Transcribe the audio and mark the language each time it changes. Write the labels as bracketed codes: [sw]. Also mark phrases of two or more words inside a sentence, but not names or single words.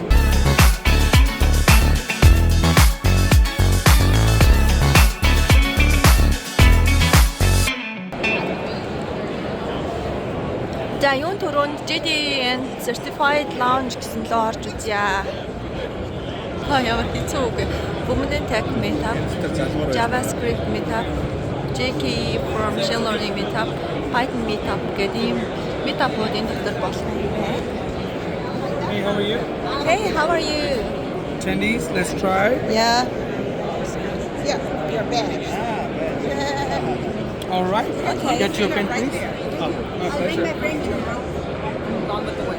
[mn] За юун түрүүнд JDN Certified Lounge гэсэн лөө орж үзье. Ямар хэцүү үг. Women Tech Meetup, JavaScript Meetup, JKE for Machine Learning Meetup, Python Meetup гэдэг ийм meetup-уудын дотор болох юм байна. [en] Hey, how are you? Hey, how are you? Tendies, let's try. Yeah. Yeah, your bag. All right. Okay. Get your pen, please. I'll bring my brain to along with the way.